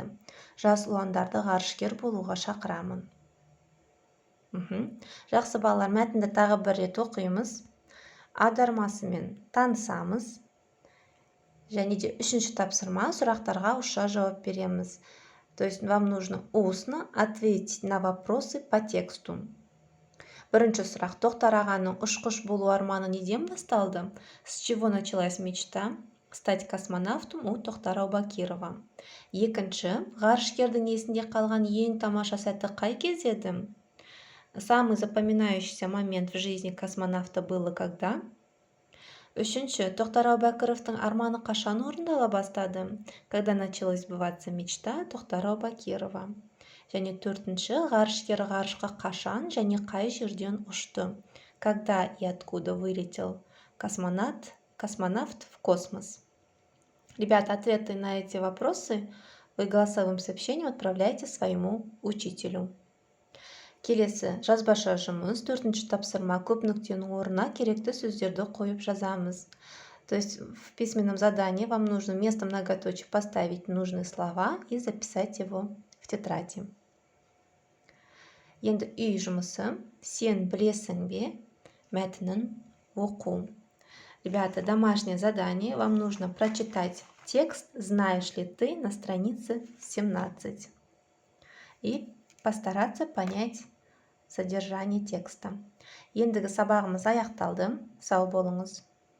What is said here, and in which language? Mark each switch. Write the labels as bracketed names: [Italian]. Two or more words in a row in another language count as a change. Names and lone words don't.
[Kazakh] Жас ұландарды ғарышкер болуға шақырамын. Жақсы балалар, мәтінді тағы бір рет оқимыз. Аудармасымен танысамыз. Және де үшінші тапсырма, сұрақтарға ауызша жауап береміз. [Russian] То есть вам нужно устно ответить на вопросы по тексту. [Kazakh] Бірінші сұрақ: Тоқтар ағаның ұшқыш болу арманы неден басталды? [Russian] С чего началась мечта стать космонавтом у Тоқтара Әубәкірова? [Kazakh] Екінші: ғарышкердің есінде қалған ең тамаша сәті қай кезде еді? [Russian] Самый запоминающийся момент в жизни космонавта было когда? [Kazakh] Үшінші: Тоқтар Әубәкіровтың арманы қашан орындала бастады? [Russian] Когда началась сбываться мечта Тоқтара Әубәкірова? [Kazakh] Және төртінші: ғарышкер ғарышқа қашан және қай жерден ұшты? [Russian] Когда и откуда вылетел космонавт в космос? Ребята, ответы на эти вопросы вы голосовым сообщением отправляйте своему учителю. [Kazakh] Келесі жазбаша жұмыс, 4-ші тапсырма: көп нүктенің орнына керекті сөздерді қойып жазамыз. [Russian] То есть в письменном задании вам нужно вместо многоточия поставить нужные слова и записать его в тетради. [Kazakh] Енді үй жұмысы: сен білесің бе мәтінін оқу. [Russian] Ребята, домашнее задание. Вам нужно прочитать текст «Знаешь ли ты» на странице 17 и постараться понять содержание текста. [Kazakh] Ендігі сабағымыз аяқталды. Сау болыңыз.